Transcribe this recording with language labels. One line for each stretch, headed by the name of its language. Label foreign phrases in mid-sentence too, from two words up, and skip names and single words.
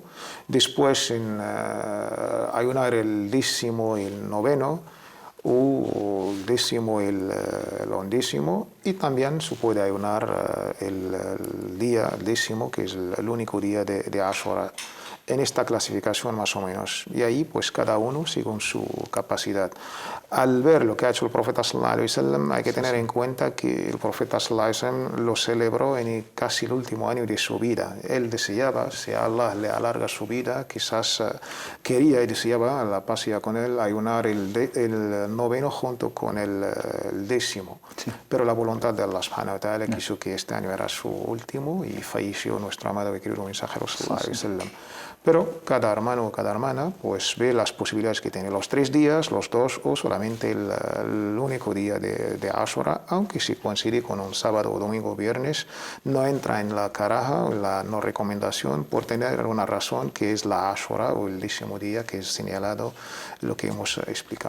Spanish: Después ayunar el dísimo y el noveno, o el décimo y el undécimo, y también se puede ayunar el día décimo, que es el único día de Ashura, en esta clasificación más o menos. Y ahí pues cada uno según su capacidad. Al ver lo que ha hecho el profeta
Arabic: صلى الله عليه وسلم,
Spanish: hay que tener en cuenta que el profeta
Arabic: صلى الله عليه وسلم
Spanish: lo celebró en casi el último año de su vida. Él deseaba, si Allah le alarga su vida, quizás quería y deseaba, la paz sea con él, ayunar el noveno junto con el décimo. Sí. Pero la voluntad de
Arabic: الله سبحانه وتعالى
Spanish: quiso que este año era su último y falleció nuestro amado y querido mensajero
Arabic: صلى الله عليه وسلم.
Spanish: Pero cada hermano o cada hermana pues ve las posibilidades que tiene, los 3 días, los 2 o solamente el único día de Ashura, aunque si coincide con un sábado, domingo o viernes, no entra en la karaha o la no recomendación por tener una razón que es la Ashura o el décimo día que es señalado, lo que hemos explicado.